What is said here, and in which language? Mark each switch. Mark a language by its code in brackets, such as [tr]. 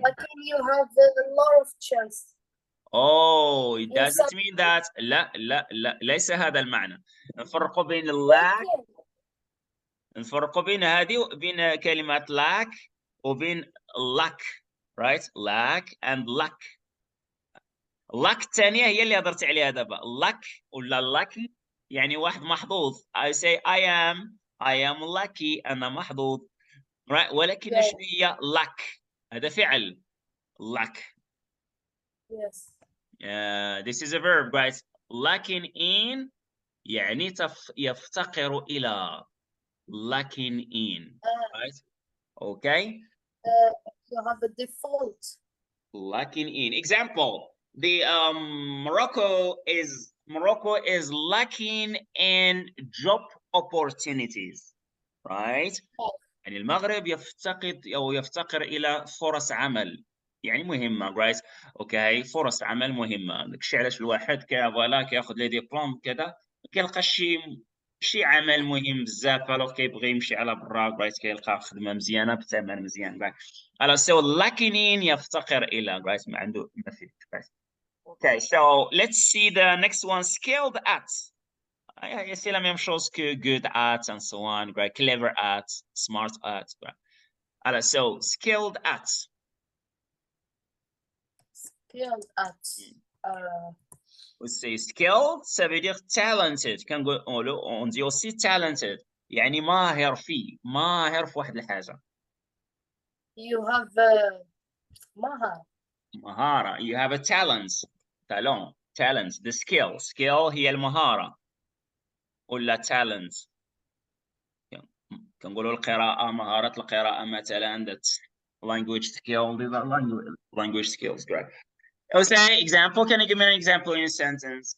[en] Like you have a lot of chance. Oh, it doesn't mean that. [ar] لا لا لا ليس هذا المعنى. نفرق بين lack نفرق بين هذه وبين كلمة lack وبين luck right [en] lack and luck. [ar] luck الثانية هي اللي هضرت عليها دابا. luck ولا lucky يعني واحد محظوظ. [en] I say I am lucky [ar] أنا محظوظ right ولكن شنو هي luck هذا فعل luck. [en] Yes. This is a verb right lacking in [ar] يعني يفتقر إلى [en] lacking in right okay You have a default. lacking in. Example, the Morocco is lacking in job opportunities right [ar] يعني المغرب يفتقر إلى فرص عمل يعني مهمة right okay فرص عمل مهمة داكشي علاش الواحد كياخذ لي ديبلوم كذا ما كيلقاش شي عمل مهم بزاف الوغ كيبغي يمشي على برا right كيلقى خدمة مزيانة بثمن مزيان right alors [en] so lacking in [ar] يفتقر إلى right ما عنده ما فيه right [en] okay so let's see the next one skilled at. [fr] C'est la même chose que [en] good at and so on, right? Clever at, smart at. Right? [fr] Alors, [en] so skilled at. Skilled at. We say skilled, [fr] ça veut dire [en] talented. [fr] On dit aussi [en] talented. [ar] يعني ماهر فيه، ماهر في واحد الحاجة. [en] You have مهارة. You have a talent. talent. The skill. [ar] Skill هي المهارة. ولا talent. كنقولوا القراءة مهارة القراءة مثلا [en] that's language skill these are language skills correct. I would say example can you give me an example in a sentence?